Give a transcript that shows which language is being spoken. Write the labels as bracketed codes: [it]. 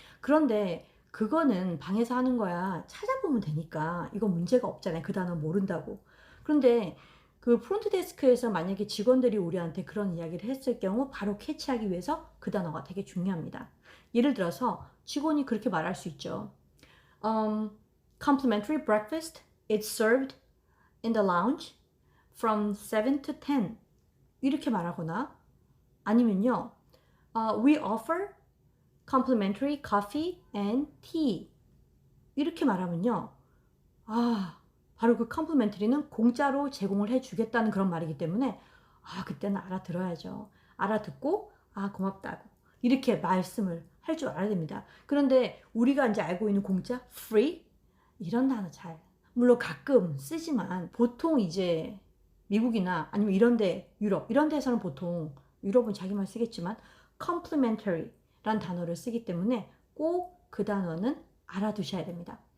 [ko] 그런데 그거는 방에서 하는 거야. 찾아보면 되니까 이거 문제가 없잖아요. 그 단어 모른다고. 그런데 그 프론트 데스크에서 만약에 직원들이 우리한테 그런 이야기를 했을 경우 바로 캐치하기 위해서 그 단어가 되게 중요합니다. 예를 들어서 직원이 그렇게 말할 수 있죠. [en] Complimentary breakfast is served in the lounge from 7 to 10 [ko] 이렇게 말하거나 아니면요. [en] We offer complimentary coffee and tea [ko] 이렇게 말하면요. 바로 그 컴플리멘터리는 공짜로 제공을 해주겠다는 그런 말이기 때문에 그때는 알아들어야죠. 알아듣고 고맙다고 이렇게 말씀을 할 줄 알아야 됩니다. 그런데 우리가 이제 알고 있는 공짜, free 이런 단어 잘 물론 가끔 쓰지만 보통 이제 미국이나 아니면 이런데 유럽 이런 데서는 보통 유럽은 자기말 쓰겠지만 complimentary란 단어를 쓰기 때문에 꼭 그 단어는 알아두셔야 됩니다.